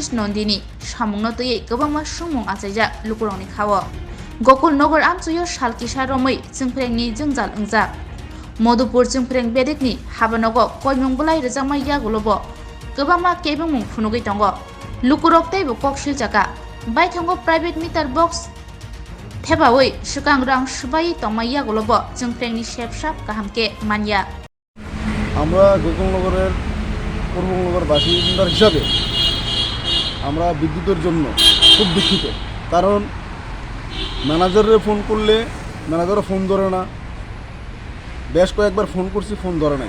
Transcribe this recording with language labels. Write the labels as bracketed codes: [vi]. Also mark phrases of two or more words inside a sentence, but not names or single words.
[trp] नंदिनी सामुंनो तयै गोबांमा सुमुं आचाइजा लुकुरकनि खावो गोकुलनगर आमचायो सालकिसा रमै जोंफ्रेंनि जोंजाल इंजाक मधुपुर जोंफ्रें बेदेगनि हाबानगो कयमुं बुलाइ रोजामाइ यागुलोबो गोबांमा केबुमुं फुनुगै दंगो लुकुरक तैबो कक्सिल चाका बायथंगो [en] private meter box [trp] थेबावै सिगां रां सुबायै तंमाइ यागुलोबो जोंफ्रेंनि शेपसाप गाहामके मानिया [bn] আমরা গোকুলনগরের পূর্বনগর বাসিন্দা হিসাবে আমরা বিদ্যুতের জন্য খুব দুঃখিত। কারণ ম্যানেজারে ফোন করলে ম্যানেজারও ফোন ধরে না, বেশ কয়েকবার ফোন করছি, ফোন ধরে নাই।